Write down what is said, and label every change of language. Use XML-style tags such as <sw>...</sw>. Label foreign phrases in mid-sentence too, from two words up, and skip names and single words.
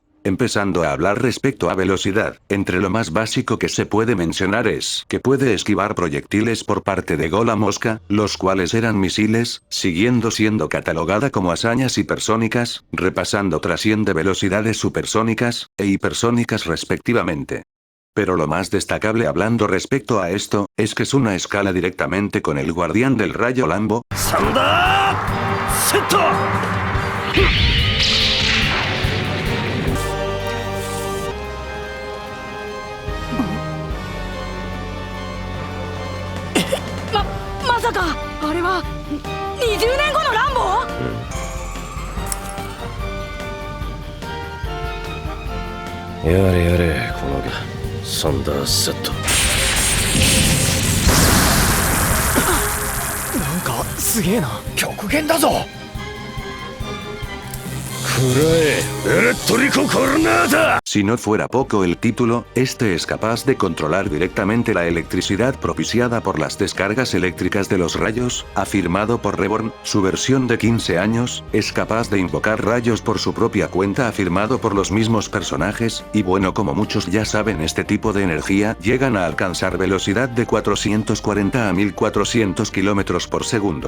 <es>Empezando a hablar respecto a velocidad, entre lo más básico que se puede mencionar es que puede esquivar proyectiles por parte de Gola Mosca, los cuales eran misiles, siguiendo siendo catalogada como hazañas hipersónicas, repasando trasciende velocidades supersónicas e hipersónicas respectivamente. Pero lo más destacable hablando respecto a esto, es que Suna escala directamente con el guardián del rayo Lambo.</es> <ja>¡Sanda! ¡Seto! まさかあれは20年後のランボー、やれやれこのサンダーセット。なんかすげえな。極限だぞ。</ja> <es>Si no fuera poco el título, este es capaz de controlar directamente la electricidad propiciada por las descargas eléctricas de los rayos, afirmado por Reborn, su versión de 15 años, es capaz de invocar rayos por su propia cuenta afirmado por los mismos personajes, y bueno como muchos ya saben este tipo de energía llegan a alcanzar velocidad de 440 a 1400 km por segundo.</es>